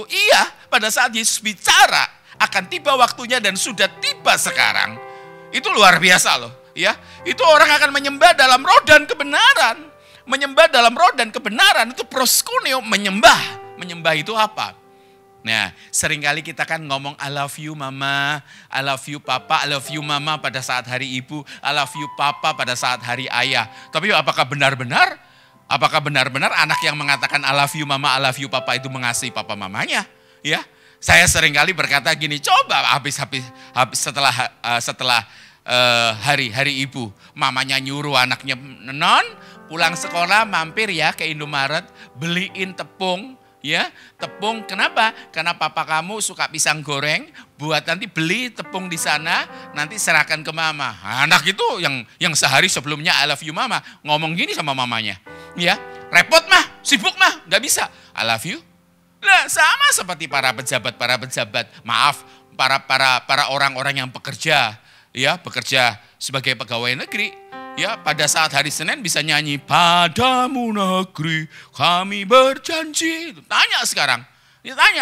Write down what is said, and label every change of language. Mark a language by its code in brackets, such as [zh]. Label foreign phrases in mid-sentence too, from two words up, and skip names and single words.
[id] Iya, pada saat Yesus bicara akan tiba waktunya dan sudah tiba sekarang. Itu luar biasa loh, ya. Itu orang akan menyembah dalam roh dan kebenaran. Menyembah dalam roh dan kebenaran itu proskuneo, menyembah. Menyembah itu apa? Nah, seringkali kita kan ngomong [en] I love you mama, I love you papa, I love you mama [id] pada saat hari ibu, [en] I love you papa [id] pada saat hari ayah. Tapi apakah benar-benar anak yang mengatakan [en] I love you mama, I love you papa [id] itu mengasihi papa mamanya? Ya, saya seringkali berkata gini, coba habis setelah hari ibu, mamanya nyuruh anaknya non pulang sekolah mampir ya ke Indomaret, beliin tepung. Ya, tepung. Kenapa? Karena papa kamu suka pisang goreng, buat nanti beli tepung di sana, nanti serahkan ke mama. Anak itu yang sehari sebelumnya [en] I love you mama, [id] ngomong gini sama mamanya. Ya, repot mah, sibuk mah, nggak bisa. [en] I love you. [id] Nah, sama seperti para pejabat, maaf, para orang-orang yang bekerja sebagai pegawai negeri. Ya, pada saat hari Senin bisa nyanyi padamu negeri kami berjanji. Tanya sekarang, tanya.